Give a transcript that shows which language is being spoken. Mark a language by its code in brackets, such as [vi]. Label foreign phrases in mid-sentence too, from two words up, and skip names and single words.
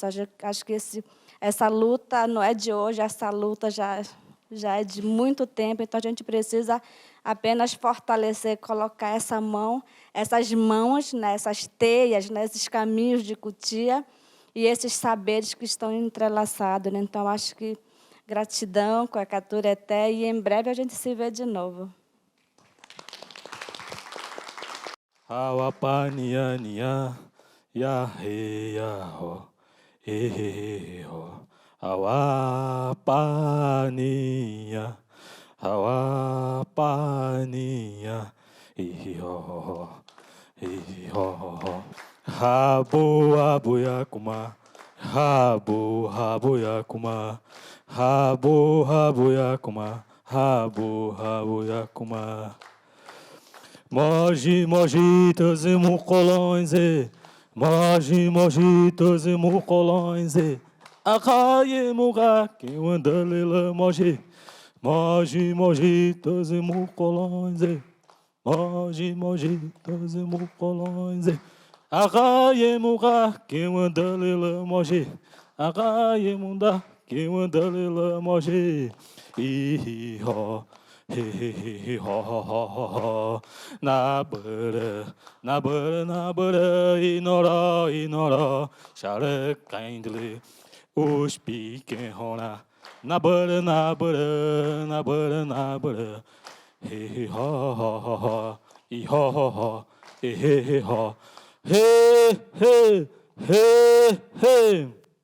[pt] Acho que essa luta não é de hoje, essa luta já é de muito tempo, então a gente precisa apenas fortalecer, colocar essas mãos, né, essas teias, né, esses caminhos de cutia e esses saberes que estão entrelaçados, né? Então, acho que gratidão com a Catureté e em breve a gente se vê de novo. Hawapaniania, ya he ya ho, he he ho. Hawapania, Hawapania, hi ho, hi ho. Habu habu yakuma, habu habu yakuma, habu habu yakuma, habu habu yakuma. Moji mojitos e mucolões, moji mojitos e mucolões, Akaye muga que anda lela moji, moji mojitos e mucolões, moji mojitos e mucolões, Akaye muga que anda lela moji, Akaye munda que mandalila moje, hi ho, he ho ho ho ho ho, na bara, inora, shara kindly, uspi ken hona, na bara, he ho ho ho ho, i ho ho ho, he ho, hey hey hey hey.